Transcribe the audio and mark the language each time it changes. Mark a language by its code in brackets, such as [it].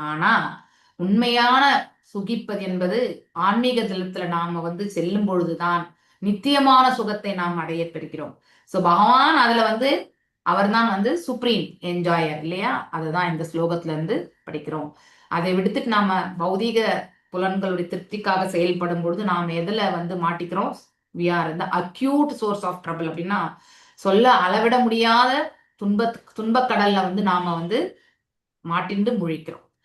[ta] ஆனா உண்மையான சுகிப்பது என்பது ஆன்மீக தளத்துல நாம வந்து செல்லும் பொழுதுதான் நித்தியமான சுகத்தை நாம் அடைய பெறுகிறோம். சோ பகவான் அதுல வந்து அவர் தான் வந்து சுப்ரீம் என்ஜாயர் இல்லையா? அதுதான் இந்த ஸ்லோகத்துல இருந்து படிக்கிறோம். அதை விடுத்துட்டு நாம பௌதீக புலன்களுடைய திருப்திக்காக செயல்படும் பொழுது நாம் எதுல வந்து மாட்டிக்கிறோம்? [en] we are in the acute source of trouble. [ta] அப்படின்னா சொல்ல அளவிட முடியாத துன்பக்கடல்ல வந்து நாம வந்து மாட்டிண்டு முழிக்கிறோம்.